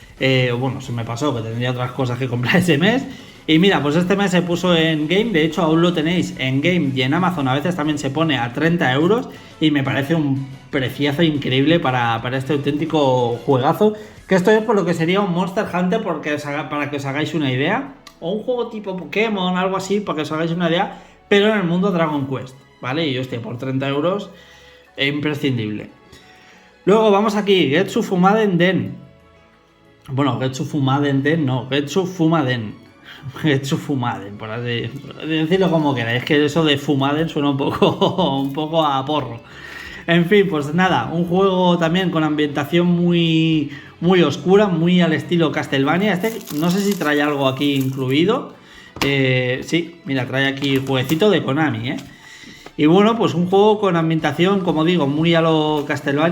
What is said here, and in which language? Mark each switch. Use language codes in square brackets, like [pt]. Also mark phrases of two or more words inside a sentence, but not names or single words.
[es] Se me pasó, que tendría otras cosas que comprar ese mes. Y mira, pues este mes se puso en Game, de hecho aún lo tenéis en Game y en Amazon a veces también se pone a 30 euros y me parece un preciazo increíble para este auténtico juegazo, que esto es por lo que sería un Monster Hunter para que os hagáis una idea, o un juego tipo Pokémon, algo así, para que os hagáis una idea, pero en el mundo Dragon Quest, ¿vale? Y hostia, por 30 euros es imprescindible. Luego vamos aquí, Getsu Fumaden Den. Bueno, Getsu Fumaden Den no, Getsu Fumaden. Getsu Fumaden, por así decirlo como queráis, que eso de Fumaden suena un poco a porro. En fin, pues nada, un juego también con ambientación muy oscura, muy al estilo Castlevania. Este no sé si trae algo aquí incluido. Sí, mira, trae aquí jueguecito de Konami, Y bueno, pues un juego con ambientación, como digo, muy a lo Castlevania.